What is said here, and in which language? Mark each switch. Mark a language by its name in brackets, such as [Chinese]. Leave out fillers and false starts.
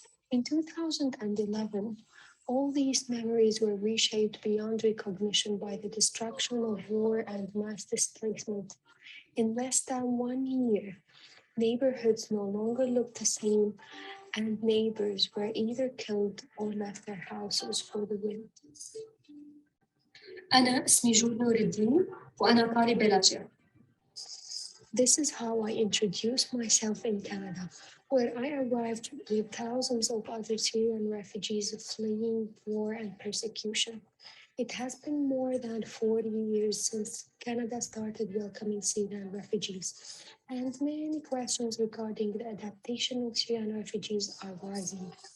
[English] In 2011, all these memories were reshaped beyond recognition by the destruction of war and mass displacement. In less than 1 year, neighborhoods no longer looked the same, and neighbors were either killed or left their houses for the wind. [Arabic] أنا اسمي جود نور الدين وأنا طالبة لاجئة. [English] This is how I introduced myself in Canada, where I arrived with thousands of other Syrian refugees fleeing war and persecution. It has been more than 40 years since Canada started welcoming Syrian refugees, and many questions regarding the adaptation of Syrian refugees are rising.